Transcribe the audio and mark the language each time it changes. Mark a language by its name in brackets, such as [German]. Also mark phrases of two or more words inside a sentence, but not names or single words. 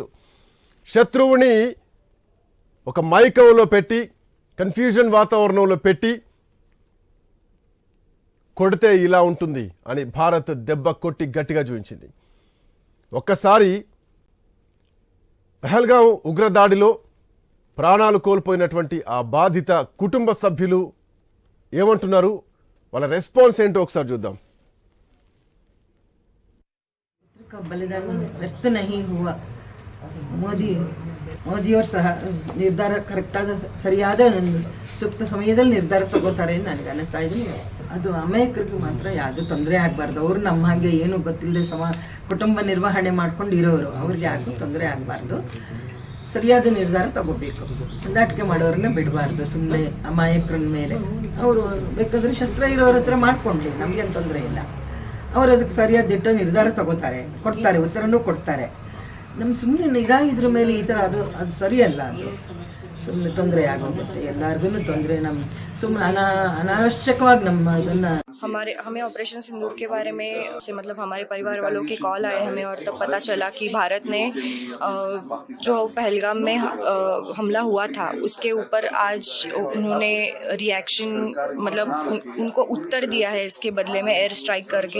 [Telugu] శత్రువుని ఒక మైకంలో పెట్టి, కన్ఫ్యూజన్ వాతావరణంలో పెట్టి కొడితే ఇలా ఉంటుంది అని భారత్ దెబ్బ కొట్టి గట్టిగా చూపించింది. ఒక్కసారి పహల్గాం ఉగ్రదాడిలో ప్రాణాలు కోల్పోయినటువంటి ఆ బాధిత కుటుంబ సభ్యులు ఏమంటున్నారు, వాళ్ళ రెస్పాన్స్ ఏంటో ఒకసారి చూద్దాం. [Hindi] बलिदान व्यर्थ नहीं हुआ. [Kannada] ಮೋದಿ ಅವ್ರ ಸಹ ನಿರ್ಧಾರ ಕರೆಕ್ಟಾದ ಸರಿಯಾದ ಸೂಕ್ತ ಸಮಯದಲ್ಲಿ ನಿರ್ಧಾರ ತಗೋತಾರೆ ನನಗೆ ಅನ್ನಿಸ್ತಾ ಇದೆ. ಅದು ಅಮಾಯಕರಿಗೆ ಮಾತ್ರ ಯಾವುದೂ ತೊಂದರೆ ಆಗಬಾರ್ದು. ಅವರು ನಮ್ಮ ಹಾಗೆ ಏನು ಗೊತ್ತಿಲ್ಲದೆ ಕುಟುಂಬ ನಿರ್ವಹಣೆ ಮಾಡ್ಕೊಂಡು ಇರೋರು, ಅವ್ರಿಗೆ ಯಾರಿಗೂ ತೊಂದರೆ ಆಗಬಾರ್ದು. ಸರಿಯಾದ ನಿರ್ಧಾರ ತಗೋಬೇಕು. ಸಂದಾಟಿಕೆ ಮಾಡೋರನ್ನ ಬಿಡಬಾರ್ದು ಸುಮ್ಮನೆ ಅಮಾಯಕರ ಮೇಲೆ. ಅವರು ಬೇಕಾದ್ರೆ ಶಸ್ತ್ರ ಇರೋರ ಹತ್ರ ಮಾಡ್ಕೊಂಡ್ಲಿ, ನಮಗೇನು ತೊಂದರೆ ಇಲ್ಲ. ಅವರು ಅದಕ್ಕೆ ಸರಿಯಾದ ದಿಟ್ಟ ನಿರ್ಧಾರ ತಗೋತಾರೆ, ಕೊಡ್ತಾರೆ, ಉತ್ತರನೂ ಕೊಡ್ತಾರೆ. ನಮ್ಮ ಸುಮ್ಮನೆ ಇದ್ರ ಮೇಲೆ ಈ ಥರ ಅದು ಸರಿಯಲ್ಲ. ಅದು ಸುಮ್ಮನೆ ತೊಂದರೆ ಆಗೋಗುತ್ತೆ, ಎಲ್ಲರಿಗೂ ತೊಂದರೆ. ನಮ್ಮ ಸುಮ್ಮನೆ ಅನಾವಶ್ಯಕವಾಗಿ ನಮ್ಮ ಅದನ್ನು [Hindi] हमें ऑपरेशन सिंदूर के बारे में से मतलब हमारे परिवार वालों के कॉल आए हमें, और तब पता चला कि भारत ने जो पहलगाम में हमला हुआ था उसके ऊपर आज उन्होंने रिएक्शन मतलब उनको उत्तर दिया है इसके बदले में [English] air strike [Hindi] करके.